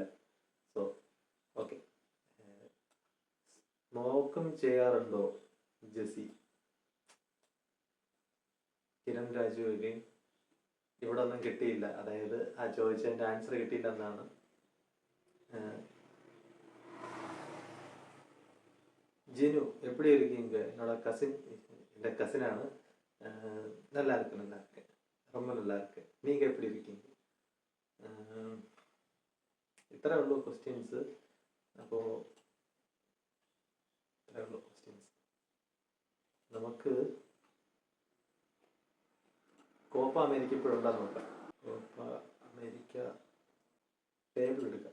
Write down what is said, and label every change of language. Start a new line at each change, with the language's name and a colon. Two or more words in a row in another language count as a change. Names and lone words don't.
English: so okay.
Malayalam: സ്മോക്കും ചെയ്യാറുണ്ടോ ജെസി? കിരൺ രാജു അഗൈൻ. ഇവിടെ ഒന്നും കിട്ടിയില്ല, അതായത് ആ ചോദിച്ചതിൻ്റെ ആൻസർ കിട്ടിയില്ല എന്നാണ്.
Tamil: ജിനു எப்படி இருக்கீங்க? என்னோட கசின்,
Malayalam: എൻ്റെ கசினாണ്.
Tamil: நல்லா இருக்கு, நல்லா இருக்கு, ரொம்ப நல்லா இருக்கு. நீங்க எப்படி இருக்கீங்க?
Malayalam: ഇത്രേ ഉള്ളൂ ക്വസ്റ്റ്യൻസ്. അപ്പോൾ ഇത്രേ ഉള്ളൂ ക്വസ്റ്റ്യൻസ്. നമുക്ക് കോപ്പ അമേരിക്ക ഇപ്പോഴുണ്ടാകും നോക്കാം. കോപ്പ അമേരിക്ക ടേബിൾ എടുക്കാം.